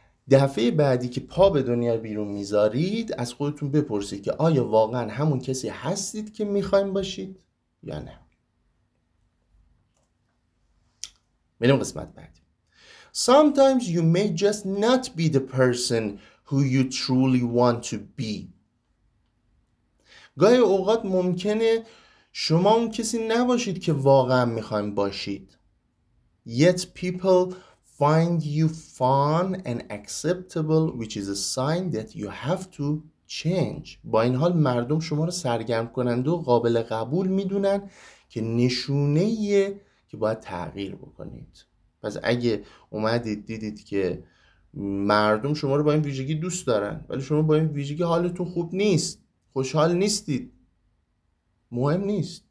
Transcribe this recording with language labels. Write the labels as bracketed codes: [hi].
[fa] دفعه بعدی که پا به دنیا بیرون میذارید، از خودتون بپرسید که آیا واقعا همون کسی هستید که میخواین باشید یا نه. بریم قسمت بعدی. [en] Sometimes you may just not be the person who you truly want to be. [fa] گاهی اوقات ممکنه شما اون کسی نباشید که واقعا میخواین باشید. [en] Yet people find you fun and acceptable, which is a sign that you have to change. [fa] با این حال مردم شما رو سرگرم کننده و قابل قبول میدونن که نشونه‌ایه که باید تغییر بکنید. پس اگه اومدید دیدید که مردم شما رو با این ویژگی دوست دارن ولی شما با این ویژگی حالتون خوب نیست، خوشحال نیستید، مهم نیست.